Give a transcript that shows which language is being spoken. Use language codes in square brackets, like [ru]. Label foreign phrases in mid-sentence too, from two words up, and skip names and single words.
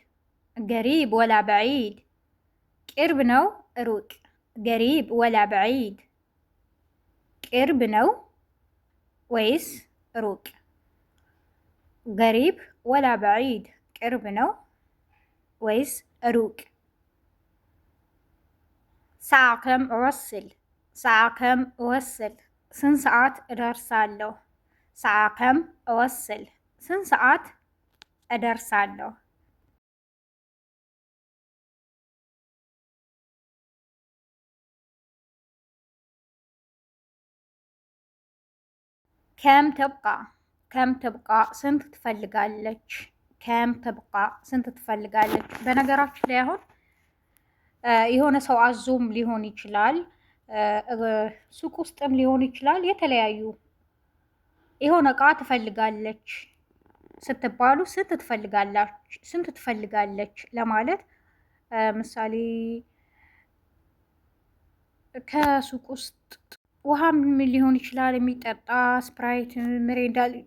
[ar] قريب ولا بعيد؟ [am] ቅርብ ነው ሩቅ? [ar] قريب ولا بعيد؟ [am] ቅርብ ነው ወይስ ሩቅ? [ar] قريب ولا بعيد؟ [am] ቅርብ ነው ወይስ ሩቅ? [ar] ساعة كم أوصل، ساعة كم أوصل፣ [am] ስንት ሰዓት እደርሳለሁ? [ar] ساعة كم أوصل፣ [am] ስንት ሰዓት እደርሳለሁ? [ar] كم تبغى، كم تبغى፣ [am] ስንት ትፈልጋለች? [ar] كم تبغى፣ [am] ስንት ትፈልጋለች? በነገራችን ላይ አሁን የሆነ ሰው አዞም ሊሆን ይችላል፣ ሱቅ ውስጥም ሊሆን ይችላል። የተለያዩ የሆነ እቃ ትፈልጋለች ስትባሉ ስንት ትፈልጋለች ለማለት ምሳሌ ከሱቅ ውስጥ ውሃም ሊሆን ይችላል፣ የሚጠጣ ስፕራይት፣ ምሬንዳ፣